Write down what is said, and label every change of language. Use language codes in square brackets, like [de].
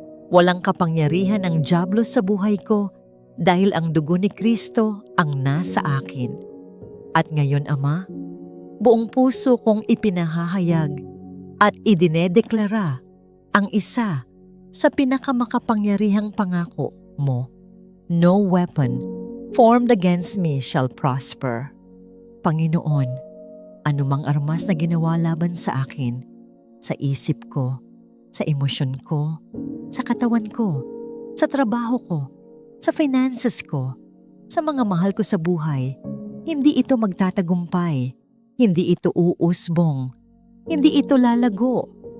[tl] Walang kapangyarihan ang dyablo sa buhay ko dahil ang dugo ni Kristo ang nasa akin. At ngayon, Ama, buong puso kong ipinahahayag at idinedeklara ang isa sa pinakamakapangyarihang pangako mo. [en] No weapon formed against me shall prosper. [tl] Panginoon, anumang armas na ginawa laban sa akin, sa isip ko, sa emosyon ko, sa katawan ko, sa trabaho ko, sa finances ko, sa mga mahal ko sa buhay, hindi ito magtatagumpay, hindi ito uusbong, hindi ito lalago.